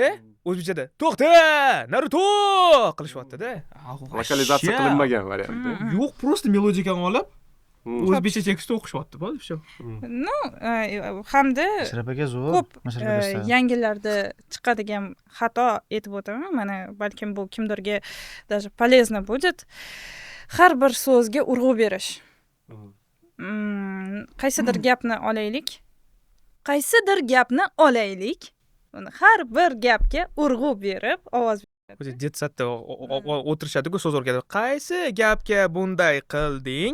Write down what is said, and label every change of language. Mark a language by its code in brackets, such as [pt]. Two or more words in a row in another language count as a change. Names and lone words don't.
[uz] O'zbekchada to'xta! Naruto! qilishyapti-da. Lokalizatsiya qilinmagan variantda. Yo'q, просто melodikani olib o'zbekcha tekstda o'qishyapti, bo'ldi shu. Hamda Mashrab aka zo'r. ko'p yangilarda chiqadigan xato aytib o'taman. Mana balkim bu kimdirga [ru] даже полезно будет. [uz] Har bir so'zga urg'u berish. Qaysidir gapni olaylik. Uni har bir gapga urg'u berib, ovoz O'zi detsatda o'tirishadi-ku, so'z o'rgatadi. Qaysi gapga bunday qilding?